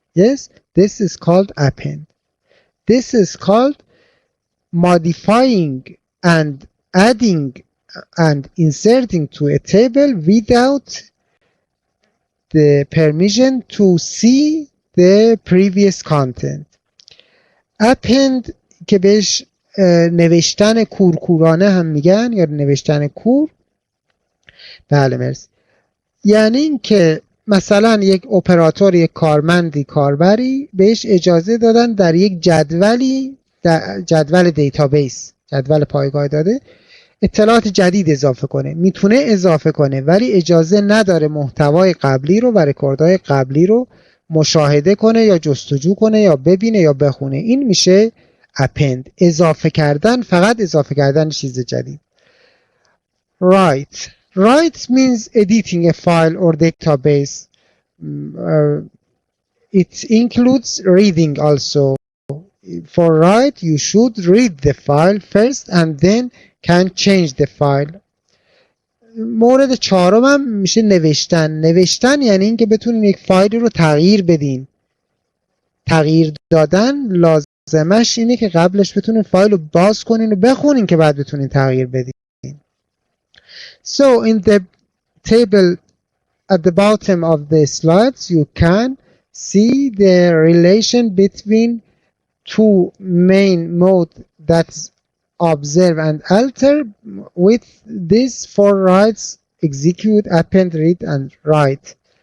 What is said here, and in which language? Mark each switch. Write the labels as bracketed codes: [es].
[en] Yes, this is called append. This is called modifying and adding and inserting to a table without the permission to see the previous content. [fa] append که بهش نوشتن کورکورانه هم میگن یا نوشتن کور. بله مرسی. یعنی این که مثلا یک اپراتور، یک کارمندی، کاربری بهش اجازه دادن در یک جدولی، در جدول دیتابیس، جدول پایگاه داده، اطلاعات جدید اضافه کنه. میتونه اضافه کنه ولی اجازه نداره محتوای قبلی رو و رکوردهای قبلی رو مشاهده کنه یا جستجو کنه یا ببینه یا بخونه. این میشه append. اضافه کردن، فقط اضافه کردن چیز جدید. [en] write. Write means editing a file or database. It includes reading also. For write, you should read the file first and then can change the file. [fa] مورد چهارم هم میشه نوشتن. نوشتن یعنی اینکه بتونین یک فایلی رو تغییر بدین. تغییر دادن لازمش اینه که قبلش بتونین فایل رو باز کنین و بخونین که بعد بتونین تغییر بدین. [en] So in the table at the bottom of the slides you can see the relation between two main modes, that's observe and alter. With this, for writes, execute, append, read, and write.